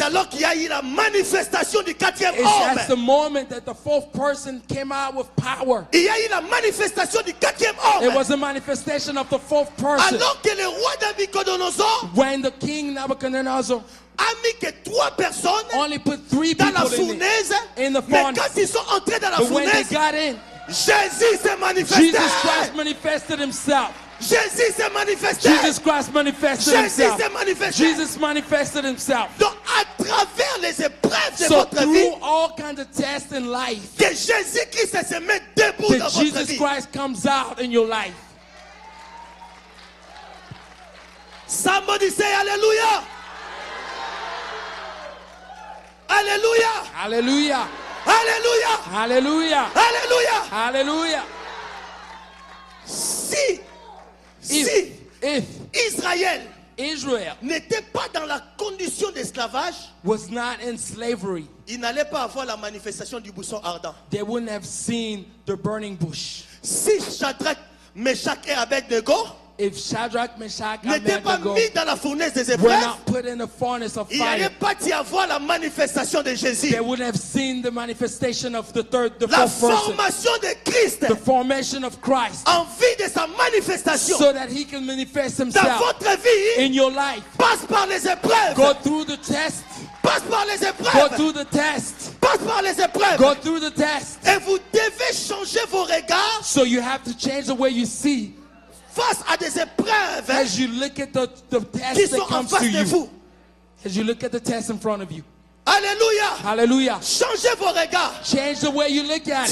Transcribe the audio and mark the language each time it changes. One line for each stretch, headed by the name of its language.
French: alors qu'il y a eu la manifestation du quatrième
English: it's at the
French: homme.
English: moment that the fourth person came out with power.
French: Il y a eu la manifestation du quatrième
English: It
French: homme.
English: was a manifestation of the fourth person.
French: Alors que le roi Nabucodonosor
English: When the king Nebuchadnezzar
French: a mis que 3 personnes
English: only put 3
French: dans la
English: people in it.
French: fournaise,
English: in the
French: mais
English: furnace.
French: quand ils sont entrés dans la
English: But when they
French: fournaise,
English: got in,
French: Jésus s'est manifesté.
English: Jesus Christ manifested himself.
French: Jésus s'est manifesté.
English: Jesus Christ manifested
French: Jésus
English: himself.
French: s'est manifesté.
English: Jesus manifested himself.
French: Donc, à travers les épreuves de
English: So
French: votre vie,
English: through all kinds of tests in life,
French: que Jésus-Christ se met debout dans votre
English: Jesus
French: vie.
English: Christ comes out in your life. Somebody say hallelujah. Hallelujah. Hallelujah. Hallelujah. Hallelujah. Hallelujah. Hallelujah.
French: Si
English: If
French: Israël
English: Israel
French: n'était pas dans la condition d'esclavage,
English: was not in slavery,
French: il n'allait pas avoir la manifestation du buisson ardent.
English: they wouldn't have seen the burning bush.
French: Si Shadrach, Meshach et Abednego
English: If Shadrach, Meshach, and
French: n'étaient pas
English: Abednego
French: mis dans la fournaise des
English: were
French: épreuves,
English: not put in the furnace of
French: il n'allait
English: fire,
French: pas y avoir la manifestation de Jésus.
English: they wouldn't have seen the manifestation of the
French: La
English: fourth person,
French: formation de Christ
English: the formation of Christ,
French: en vue de sa manifestation
English: so that he can manifest
French: dans
English: himself
French: votre vie
English: in your life.
French: passe par les épreuves.
English: Go through the test.
French: Passe par les
English: Go
French: épreuves.
English: through the test.
French: Passe par les épreuves.
English: Go through the test.
French: Et vous devez changer vos regards
English: So you have to change the way you see
French: face à des épreuves
English: as you look at the
French: qui
English: test
French: sont
English: that
French: en
English: comes
French: face
English: to
French: de
English: you.
French: vous.
English: As you look at the test in front of you.
French: Alléluia.
English: Hallelujah.
French: Changez vos regards.
English: Change the way you look at it.